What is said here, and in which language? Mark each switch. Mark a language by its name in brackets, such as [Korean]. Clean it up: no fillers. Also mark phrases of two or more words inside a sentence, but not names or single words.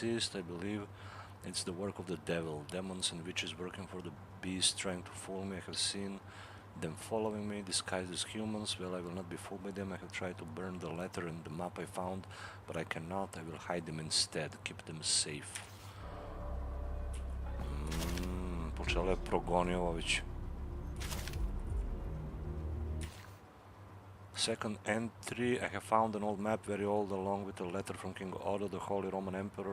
[English] I believe it's the work of the devil, demons and witches working for the beast, trying to fool me. I have seen them following me, disguised as humans. Well, I will not be fooled by them. I have tried to burn the letter and the map I found, but I cannot. I will hide them instead, keep them safe. [Serbian] Počela je progoni ovo već. [English] Second entry, I have found an old map, very old, along with a letter from King Otto, the Holy Roman Emperor.